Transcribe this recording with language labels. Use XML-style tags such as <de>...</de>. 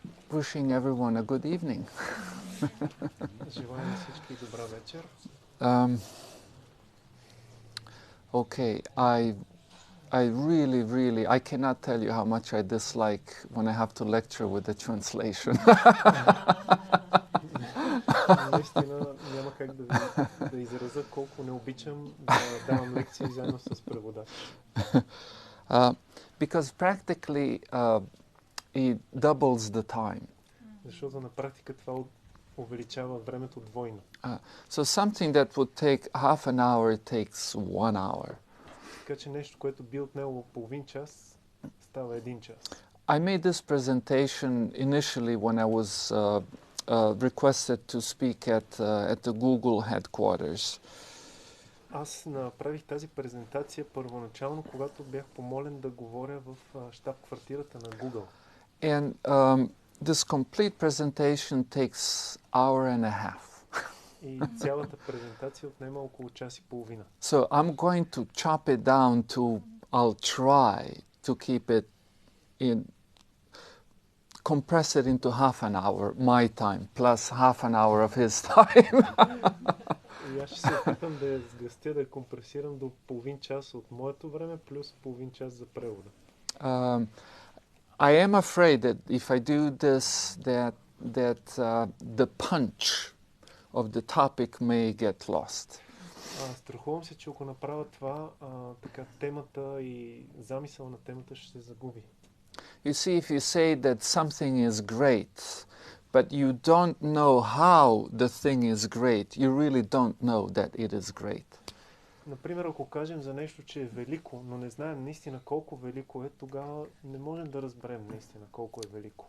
<en>wishing everyone a good evening.</en> <bg>Желая на всички добра вечер.</bg> <en>Okay, I really, I cannot tell you how much I dislike when I have to lecture with the translation.</en> <bg>Наистина няма как да изразя колко не обичам да давам лекции заедно с преводач.</bg> <en>Because practically it doubles the time.</en> <bg>Защото на практика това увеличава времето двойно.</bg> <en>So something that would take half an hour, it takes 1 hour.</en> <bg>Така че нещо, което би отнело половин час, става 1 час.</bg> <en>I made this presentation initially when I was requested to speak at the Google headquarters.</en> <bg>Аз направих тази презентация първоначално, когато бях помолен да говоря в щаб-квартирата на Google.</bg> <en>And this complete presentation takes hour and a half.</en> <bg>И цялата презентация отнема около час и половина.</bg> <en>So I'm going to chop it down to, I'll try to keep it in, compress it into half an hour, my time, plus half an hour of his time.</en> <bg>И аз ще се опитам да я сгъстя, да я компресирам до половин час от моето време, плюс половин час за превода.</bg> <en>I am afraid that if I do this, that the punch of the topic may get lost.</en> <bg>Страхувам се, че ако направя това, така темата и замисъл на темата ще се загуби.</bg> <en>You see, if you say that something is great, but you don't know how the thing is great, you really don't know that it is great.</en> <bg>Например, ако кажем за нещо, че е велико, но не знаем наистина колко велико е, тогава не можем да разберем наистина колко е велико.</bg>